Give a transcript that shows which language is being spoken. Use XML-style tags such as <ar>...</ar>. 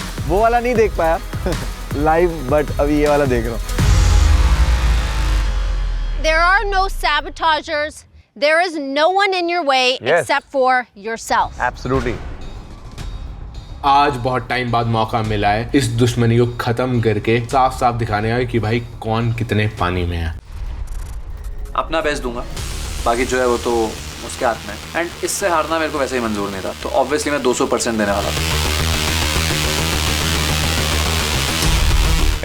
<hi>वो वाला नहीं देख पाया लाइव, बट अभी ये वाला देख रहा हूँ।</hi> <en>There are no sabotagers. There is no one in your way except for yourself. Absolutely.</en> <hi>आज बहुत टाइम बाद मौका मिला है इस दुश्मनी को खत्म करके साफ साफ दिखाने का कि भाई कौन कितने पानी में है। अपना बेस्ट दूंगा, बाकी जो है वो तो उसके हाथ में है। एंड इससे हारना मेरे को वैसे ही मंजूर नहीं था, तो ऑब्वियसली मैं 200% देने वाला था।</hi>